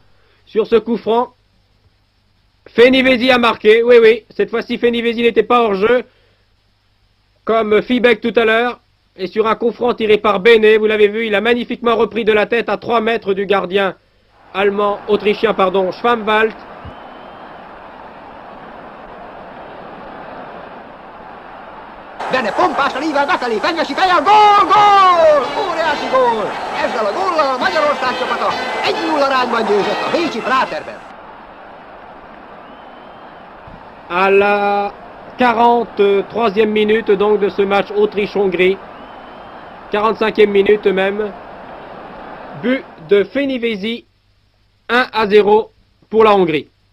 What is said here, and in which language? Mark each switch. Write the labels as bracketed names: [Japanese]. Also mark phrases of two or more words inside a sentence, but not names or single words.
[French] Sur ce coup franc, Fenivesi a marqué. Oui, oui, cette fois-ci, Fenivesi n'était pas hors jeu, comme Fiebeck tout à l'heure. Et sur un coup franc tiré par Béné, vous l'avez vu, il a magnifiquement repris de la tête à 3 mètres du gardien autrichien, Schwammwald. [Hungarian] Benne pompásan ível befelé, Fenyvesi fejjel, gól, gól! Óriási gól! Ezzel a góllal a Magyarország csapata 1-0 arányban győzött a bécsi Práterben. [French] À la 43e minute donc de ce match Autriche-Hongrie, 45e minute même, but de Fenivesi, 1-0 pour la Hongrie.